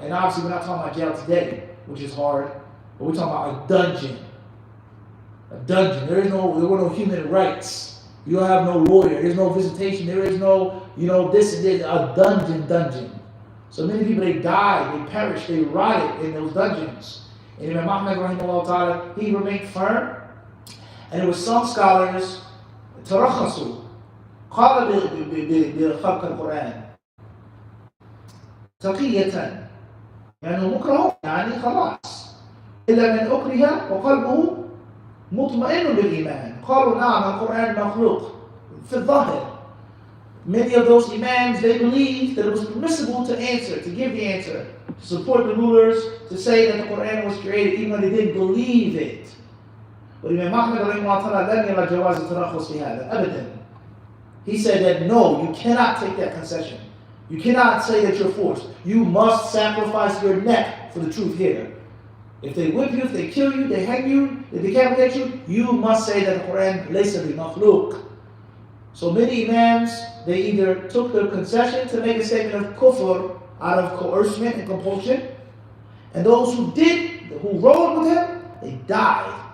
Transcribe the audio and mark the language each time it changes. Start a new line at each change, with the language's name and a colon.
English: And obviously we're not talking about jail today, which is hard, but we're talking about a dungeon. A dungeon. There were no human rights. You don't have no lawyer. There's no visitation. There is no, this and this. A dungeon. So many people, they died, they perished, they rotted in those dungeons. And Imam Ahmad, rahimahullah ta'ala, he remained firm. And there were some scholars,
Arabic: ترخصوا قال بخلق القرآن تقية يعني مكره يعني خلاص إلا من أكره وقلبه مطمئن بالإيمان. قالوا نعم القرآن مخلوق في الظاهر.
English: Many of those Imams, they believed that it was permissible to answer, to give the answer, to support the rulers, to say that the Quran was created even though they didn't believe it. But Imam Ahmad
Arabic: لم يرى جواز الترخص في هذا أبدا.
English: He said that no, you cannot take that concession. You cannot say that you're forced. You must sacrifice your neck for the truth here. If they whip you, if they kill you, they hang you, they decapitate you, you must say that the Quran
Arabic: laysa bi makhluq.
English: So many Imams, they either took the concession to make a statement of kufr out of coercion and compulsion, and those who rode with him, they died.